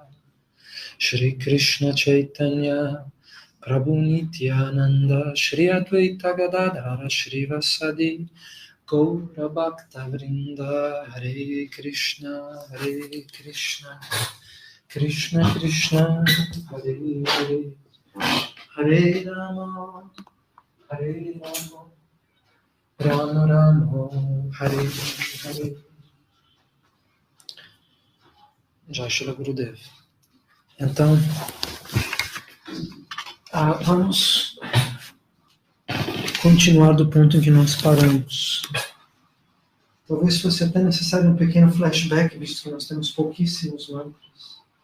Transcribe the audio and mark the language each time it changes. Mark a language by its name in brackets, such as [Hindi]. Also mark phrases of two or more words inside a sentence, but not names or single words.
[Sanskrit] श्री कृष्ण चैतन्य प्रभु नित्यानन्द श्री अद्वैत गदाधर श्री वासादि गौर भक्त वृन्द हरे कृष्ण कृष्ण कृष्ण हरे हरे हरे राम राम राम हरे हरे. जय श्री गुरुदेव. [Portuguese] Então, vamos continuar do ponto em que nós paramos. Talvez fosse até necessário um pequeno flashback, visto que nós temos pouquíssimos mantras.